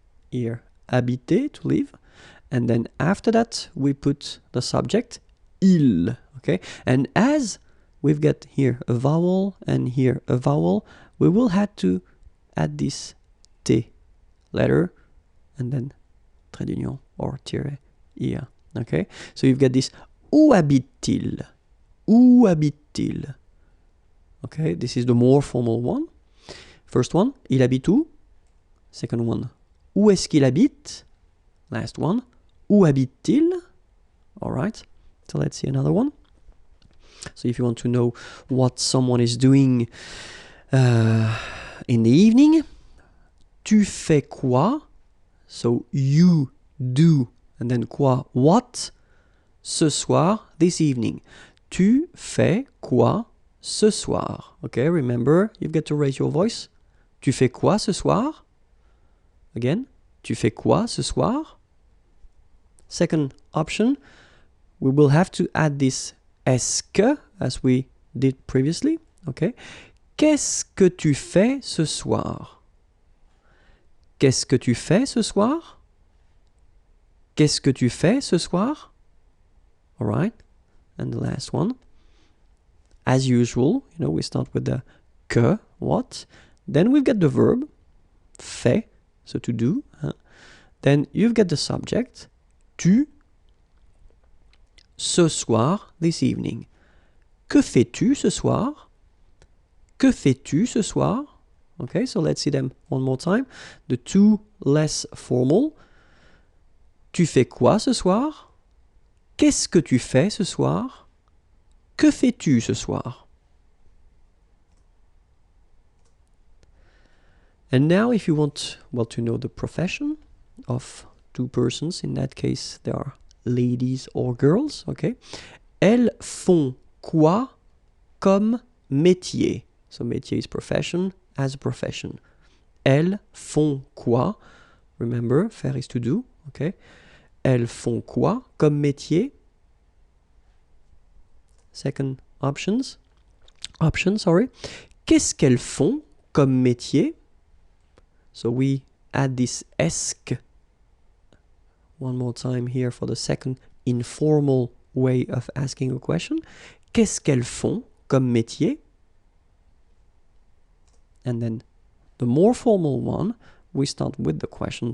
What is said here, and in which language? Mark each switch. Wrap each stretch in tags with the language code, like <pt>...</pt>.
<en>Here, habiter, to live, and then after that we put the subject, il, okay? And as we've got here a vowel and here a vowel, we will have to add this T letter and then trait d'union or tiret, ir, okay? So you've got this</en> <fr>où habite-t-il? Où habite-t-il?</fr> <en>Okay, this is the more formal one. First one,</en> <fr>il habite où?</fr> <en>Second one,</en> <fr>où est-ce qu'il habite?</fr> <en>Last one,</en> <fr>où habite-t-il?</fr> <en>All right, so let's see another one. So if you want to know what someone is doing in the evening,</en> <fr>tu fais quoi?</fr> <en>So you do, and then quoi? What?</en> <fr>Ce soir,</fr> <en>this evening.</en> <fr>Tu fais quoi ce soir?</fr> <en>Okay, remember, you've got to raise your voice.</en> <fr>Tu fais quoi ce soir? Again, tu fais quoi ce soir?</fr> <en>Second option, we will have to add this est-ce que, as we did previously, okay?</en> <fr>Qu'est-ce que tu fais ce soir? Qu'est-ce que tu fais ce soir? Qu'est-ce que tu fais ce soir?</fr> <en>All right? And the last one. As usual, you know, we start with the que, what. Then we've got the verb, fait, so to do. Then you've got the subject, tu,</en> <fr>ce soir,</fr> <en>this evening.</en> <fr>Que fais-tu ce soir? Que fais-tu ce soir?</fr> <en>Okay, so let's see them one more time. The two less formal.</en> <fr>Tu fais quoi ce soir? Qu'est-ce que tu fais ce soir? Que fais-tu ce soir?</fr> <en>And now if you want, well, to know the profession of two persons, in that case they are ladies or girls, okay?</en> <fr>Elles font quoi comme métier?</fr> <en>So métier is profession, as a profession.</en> <fr>Elles font quoi?</fr> <en>Remember, faire is to do, okay?</en> <fr>Elles font quoi comme métier?</fr> <en>Second option, sorry.</en> <fr>Qu'est-ce qu'elles font comme métier?</fr> <en>So we add this esque one more time here for the second informal way of asking a question.</en> <fr>Qu'est-ce qu'elles font comme métier?</fr> <en>And then the more formal one, we start with the question.</en>